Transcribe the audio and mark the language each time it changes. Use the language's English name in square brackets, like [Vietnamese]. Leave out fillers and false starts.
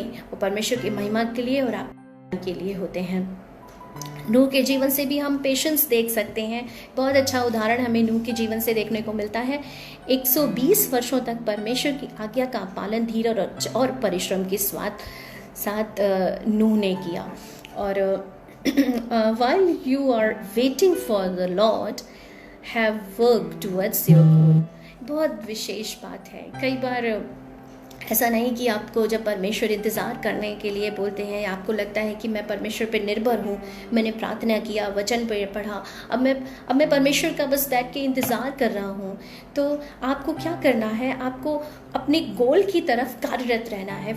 [Hindi] वो परमेश्वर की महिमा के लिए और आपके लिए होते हैं। नूह के जीवन से भी हम पेशेंस देख सकते हैं। बहुत अच्छा उदाहरण हमें नूह के जीवन से देखने को मिलता है। 120 वर्षों तक परमेश्वर की आज्ञा का पालन धीरज और परिश्रम के साथ नूह ने किया। [English] और while you are waiting for the Lord, have work towards your goal। [Hindi] बहुत विशेष बात है। कई बार ऐसा नहीं कि आपको जब परमेश्वर इंतज़ार करने के लिए बोलते हैं, आपको लगता है कि मैं परमेश्वर पे निर्भर हूँ, मैंने प्रार्थना किया, वचन पे पढ़ा, अब मैं परमेश्वर का बस बैठ के इंतज़ार कर रहा हूँ। तो आपको क्या करना है? आपको अपने गोल की तरफ कार्यरत रहना है।